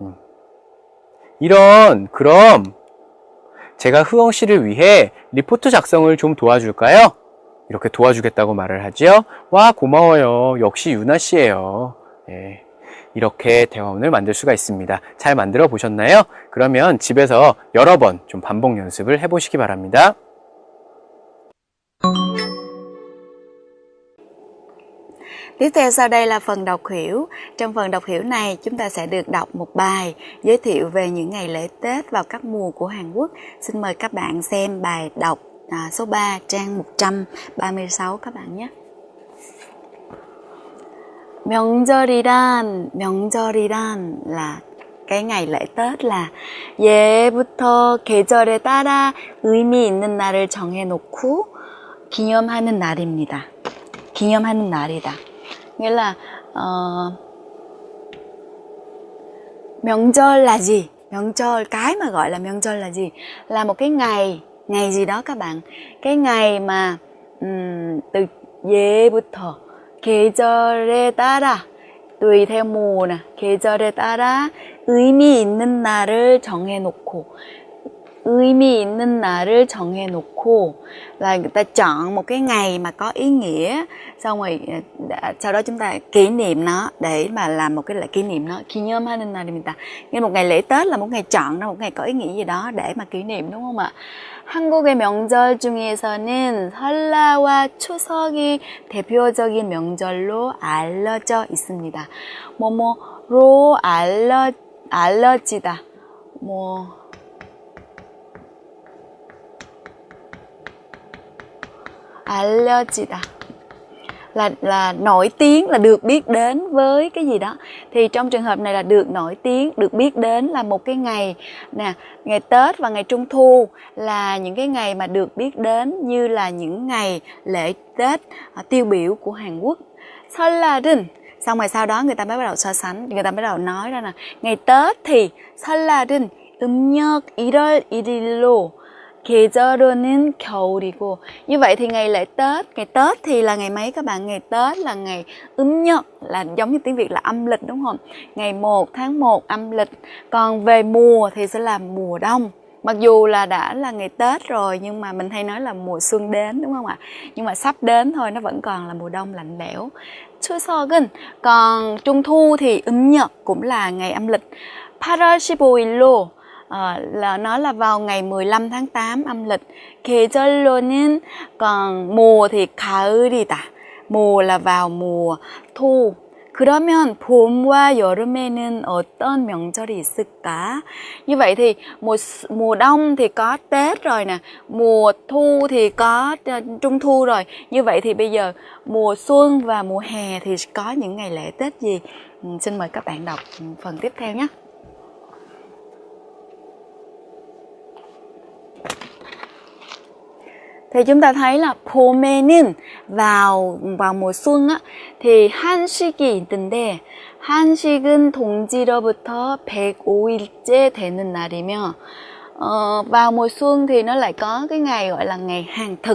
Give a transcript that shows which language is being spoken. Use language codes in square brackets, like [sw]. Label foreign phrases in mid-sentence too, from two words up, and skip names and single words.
[ko] 그럼 제가 흐엉 씨를 위해 리포트 작성을 좀 도와줄까요? 이렇게 도와주겠다고 말을 하죠. 와, 고마워요. 역시 유나 씨예요. 네. 이렇게 대화문을 만들 수가 있습니다. 잘 만들어 보셨나요? 그러면 집에서 여러 번 좀 반복 연습을 해보시기 바랍니다. [vi] Tiếp theo sau đây là phần đọc hiểu. Trong phần đọc hiểu này chúng ta sẽ được đọc một bài giới thiệu về những ngày lễ Tết vào các mùa của Hàn Quốc. Xin mời các bạn xem bài đọc số 3 trang 136 các bạn nhé. [ko] 명절이란 [vi] là cái ngày lễ Tết là [ko] 예부터 계절에 따라 의미 있는 날을 정해놓고 기념하는 날입니다. 기념하는 날이다. [vi] Nghĩa là 명절 là gì? 명절, cái mà gọi là 명절 là gì? Là một cái ngày gì đó các bạn. Cái ngày mà từ [ko] 예부터 계절에 따라 [vi] tùy theo mùa nè, [ko] 계절에 따라 의미 있는 날을 정해놓고 의미 있는 날을 정해놓고 [vi] là người ta chọn một cái ngày mà có ý nghĩa, xong rồi sau đó chúng ta kỷ niệm nó để mà làm một cái lễ kỷ niệm nó. [ko] 기념하는 날입니다. [vi] Như một ngày lễ Tết là một ngày chọn ra một ngày có ý nghĩa gì đó để mà kỷ niệm, đúng không ạ? [ko] 한국의 명절 중에서는 설날과 추석이 대표적인 명절로 알려져 있습니다. 뭐뭐로 알려지다. [vi] 알려지다 là nổi tiếng, là được biết đến với cái gì đó. Thì trong trường hợp này là được nổi tiếng, được biết đến là một cái ngày nè, ngày Tết và ngày Trung Thu là những cái ngày mà được biết đến như là những ngày lễ Tết tiêu biểu của Hàn Quốc. 설날은, xong rồi sau đó người ta mới bắt đầu so sánh, người ta bắt đầu nói ra là ngày Tết thì [ko] 설날은 음력 1월 1일로 계절은 겨울이고. [vi] Như vậy thì ngày lễ Tết, ngày Tết thì là ngày mấy các bạn? Ngày Tết là ngày 음력, là giống như tiếng Việt là âm lịch, đúng không? Ngày 1 tháng 1 âm lịch. Còn về mùa thì sẽ là mùa đông. Mặc dù là đã là ngày Tết rồi nhưng mà mình hay nói là mùa xuân đến, đúng không ạ? Nhưng mà sắp đến thôi, nó vẫn còn là mùa đông lạnh lẽo. 추석은, còn Trung Thu thì 음력 cũng là ngày âm lịch. 8월 15일로 là nó là vào ngày 15 tháng 8 âm lịch. 계절로는, còn mùa thì 가을이다. Mùa là vào mùa thu. [ko] 그러면 봄과 여름에는 어떤 명절이 있을까? [vi] Như vậy thì mùa đông thì có Tết rồi nè, mùa thu thì có Trung Thu rồi. Như vậy thì bây giờ mùa xuân và mùa hè thì có những ngày lễ Tết gì? Xin mời các bạn đọc phần tiếp theo nhé. Thì chúng ta thấy là 봄에는 vào mùa xuân á, thì [ko] 한식이 있는데 한식은 동지로부터 105일째 되는 날이며 [vi] vào mùa xuân thì nó lại có cái ngày gọi là ngày hàng thực.